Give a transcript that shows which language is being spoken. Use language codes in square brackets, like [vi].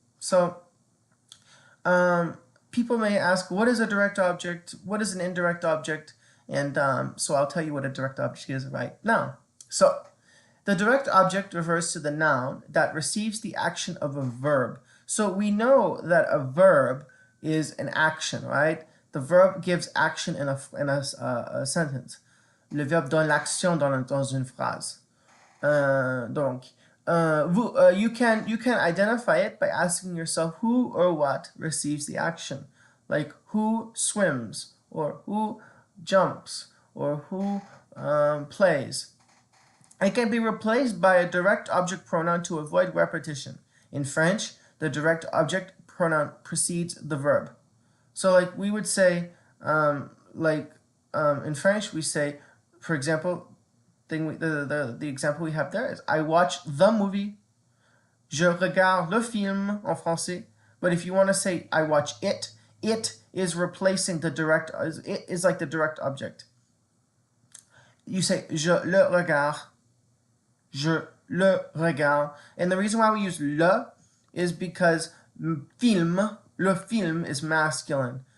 [en] So, people may ask, what is a direct object? What is an indirect object? And so I'll tell you what a direct object is right now. So, the direct object refers to the noun that receives the action of a verb. So we know that a verb is an action, right? The verb gives action in a sentence. [fr] Le verbe donne l'action dans une phrase. Donc, [en] you can identify it by asking yourself who or what receives the action, like who swims or who jumps or who plays. It can be replaced by a direct object pronoun to avoid repetition. In French, the direct object pronoun precedes the verb. So like we would say, in French we say, for example, the example we have there is I watch the movie. [fr] Je regarde le film en français. [en] But if you want to say I watch it, it is replacing the direct, it is like the direct object. You say [fr] je le regarde. Je le regarde. [en] And the reason why we use le is because le film is masculine.